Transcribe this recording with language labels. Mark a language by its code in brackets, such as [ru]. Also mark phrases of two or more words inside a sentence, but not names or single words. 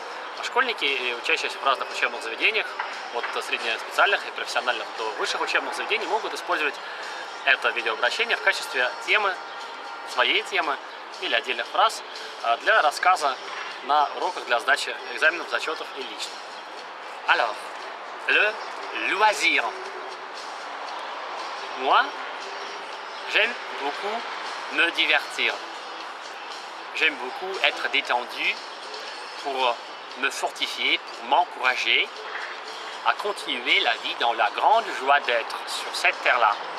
[ru] Школьники и учащиеся в разных учебных заведениях, от среднеспециальных и профессиональных до высших учебных заведений, могут использовать это видеообращение в качестве темы, своей темы или отдельных фраз для рассказа на уроках для сдачи экзаменов, зачетов и лично. [fr] Alors, le loisir. Moi, j'aime beaucoup me divertir. J'aime beaucoup être détendu pour me fortifier, pour m'encourager à continuer la vie dans la grande joie d'être sur cette terre-là.